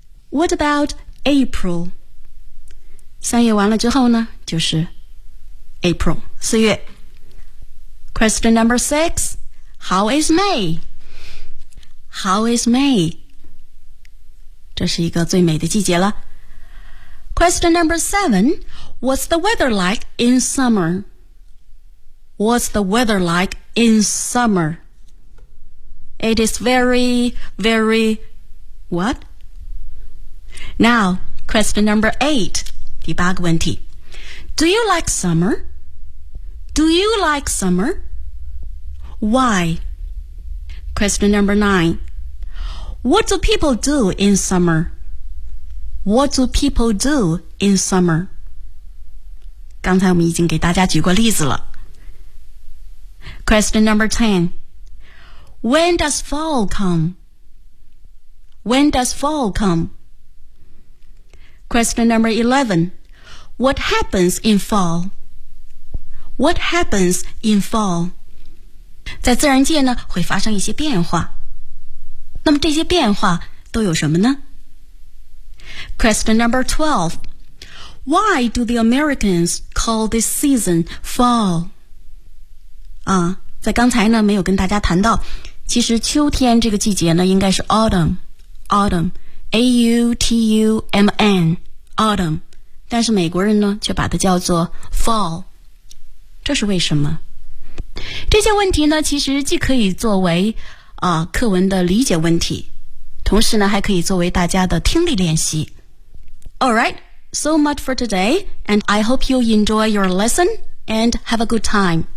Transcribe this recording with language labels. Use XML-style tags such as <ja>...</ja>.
<en>What about April?</en> <zh>三月完了之后呢，就是 April, 四月。</zh> <en>Question number six, how is May? How is May?</en> <zh>这是一个最美的季节了。</zh> <en>Question number seven, what's the weather like in summer? What's the weather like in summer? It is very, very, what? Now, question number eight,</en> <zh>第八个问题。</zh> <en>Do you like summer? Do you like summer? Why? Question number nine. What do people do in summer? What do people do in summer?</en> <zh>刚才我们已经给大家举过例子了。</zh> <en>Question number ten. When does fall come? When does fall come? Question number 11. What happens in fall? What happens in fall?</en> <zh>在自然界呢会发生一些变化。那么这些变化都有什么呢？</zh> <en>Question number 12. Why do the Americans call this season fall?</en> <zh>啊，在刚才呢没有跟大家谈到，其实秋天这个季节呢应该是 autumn, A-U-T-U-M-N,autumn, 但是美国人呢却把它叫做 fall, 这是为什么？这些问题呢其实既可以作为课文的理解问题，同时呢还可以作为大家的听力练习。</zh> <en>Alright, so much for today, and I hope you enjoy your lesson and have a good time.</en>